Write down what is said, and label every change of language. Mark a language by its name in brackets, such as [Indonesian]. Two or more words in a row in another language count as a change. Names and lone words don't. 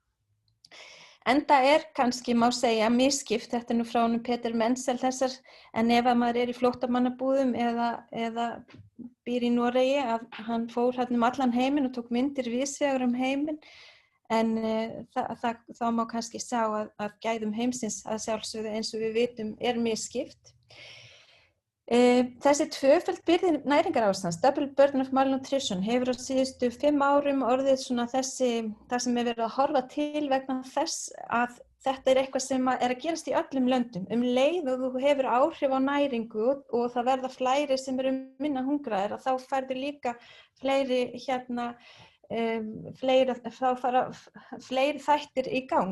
[Icelandic] Enda kannski má segja misskipt, þetta nú frá honum Peter Menzel þessar, en ef maður í flóttamannabúðum eða býr í Noregi, að hann fór allan heiminn og tók myndir víðsvegar heiminn, en þá má kannski sjá að gæðum heimsins að sjálfsögðu eins og við vitum misskipt. Þessi tvöföld byrði næringarástands, [English] double burden of malnutrition, [Icelandic] hefur á síðustu 5 árum orðið svona það sem verið að horfa til vegna þess að þetta eitthvað sem að gerast í öllum löndum. Leið og þú hefur áhrif á næringu og það verða fleiri sem eru minna hungraðir, að þá færðu líka fleiri þá fara fleiri þættir í gang.